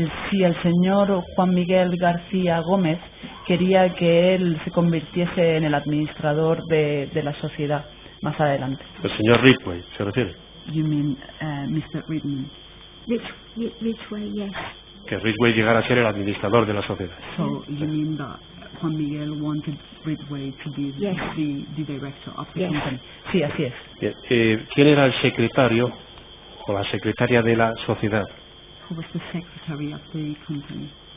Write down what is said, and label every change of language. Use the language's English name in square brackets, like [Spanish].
[Spanish] Sí, el señor Juan Miguel García Gómez quería que él se convirtiese en el administrador de la sociedad más adelante. El señor Ridgway, ¿se refiere? [English] You mean Mr. Ridgway? Ridgway, yes. [Spanish] Que Ridgway llegara a ser el administrador de la sociedad. [English] So you mean that Juan Miguel wanted Ridgway to be the director of the company. [Spanish] Sí, así es. Bien. ¿Quién era el secretario o la secretaria de la sociedad? [English] Who was the secretary of the company?